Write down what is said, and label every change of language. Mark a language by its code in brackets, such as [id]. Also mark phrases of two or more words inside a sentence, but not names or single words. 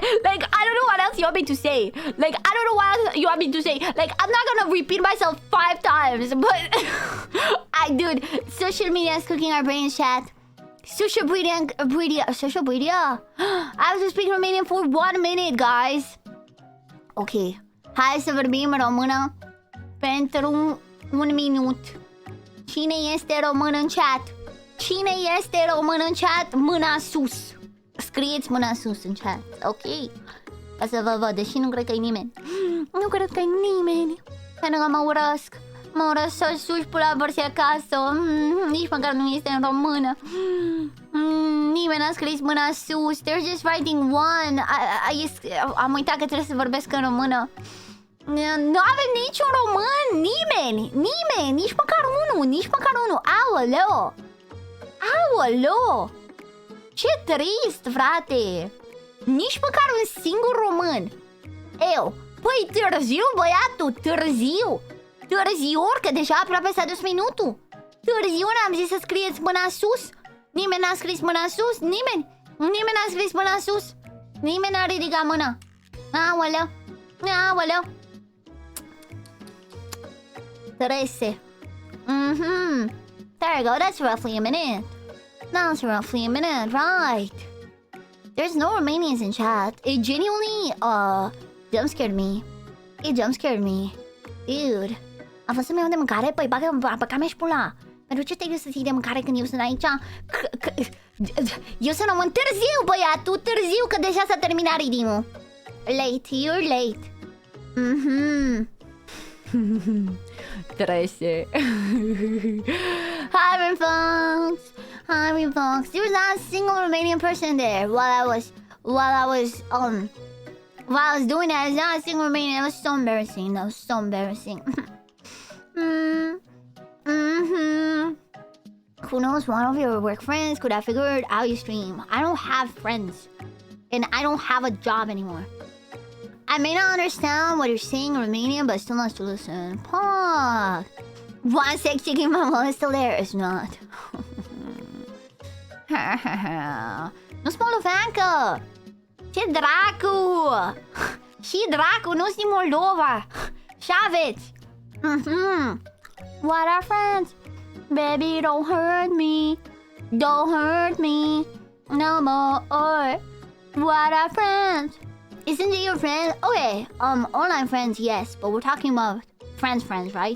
[en] Like, I don't know what else you want me to say. Like, I don't know what else you want me to say. Like, I'm not gonna repeat myself 5 times, but... Dude, social media is cooking our brains, chat. Social media... Social media? I was just speaking Romanian for 1 minute, guys. Ok. [ro] Hai să vorbim română pentru un minut. Cine este român în chat? Cine este român în chat? Mâna sus. Scrieți mâna sus în chat, ok? Ca să vă văd, deși nu cred că e nimeni. Nu cred că e nimeni. Pentru că mă urăsc. Mă urăsc să suși pula vărsi acasă. Nici măcar nu este în română. Nimeni n-a scris mâna sus. [en] They're just writing one. [ro] Am uitat că trebuie să vorbesc în română. Nu avem niciun român. Nimeni. Nici măcar unul. Aoleo. Ce trist, frate. Nici măcar un singur român. Păi târziu, băiatul. Târziu, că deja aproape s-a dus minutul. Târziu n-am zis să scrieți mâna sus. Nimeni n-a scris mâna sus. Nimeni n-a scris mâna sus. Nimeni n-a ridicat mâna. Aoleu. Trece. [en] There we go, that's roughly a minute. Right. There's no Romanians in chat. It genuinely, jump scared me. Dude. [ro] Am fost să-mi iau de mâncare? Păi băga mea și pula. Pentru ce te-ai dus să ții de mâncare când eu sunt aici? Eu sunt român târziu, băiatul, târziu, că deja s-a terminat redeem-ul. [en] Late, you're late. Trece. Hi, Fox. There was not a single Romanian person there while I was doing that. There's not a single Romanian. It was so embarrassing. Who knows? One of your work friends could have figured out your stream. I don't have friends, and I don't have a job anymore. I may not understand what you're saying in Romanian, but still nice to listen. Fuck. One sec, chicken mama is still there. It's not. [ro] Nu spun Lufancă! Ce dracu! Și dracu, nu-s din Moldova! Și-aveți! [en] What are friends? Baby, don't hurt me no more. What are friends? Isn't it your friend? Okay, online friends, yes, but we're talking about friends, right?